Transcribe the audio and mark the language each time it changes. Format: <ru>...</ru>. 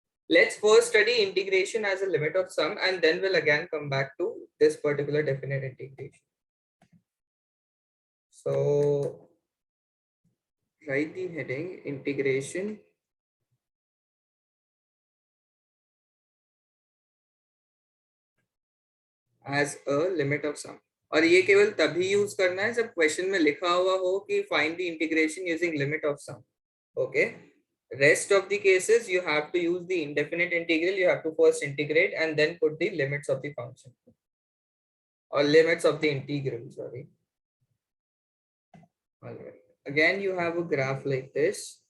<en>Let's first study integration as a limit of sum, and then we'll again come back to this particular definite integration. So write the heading integration as a limit of sum.</en> <hi>और ये केवल तभी use करना है जब question में लिखा हुआ हो कि</hi> <en>Find the integration using limit of sum. Okay, rest of the cases you have to use the indefinite integral. You have to first integrate and then put the limits of the function, or limits of the integral, sorry. All right, again you have a graph like this.</en>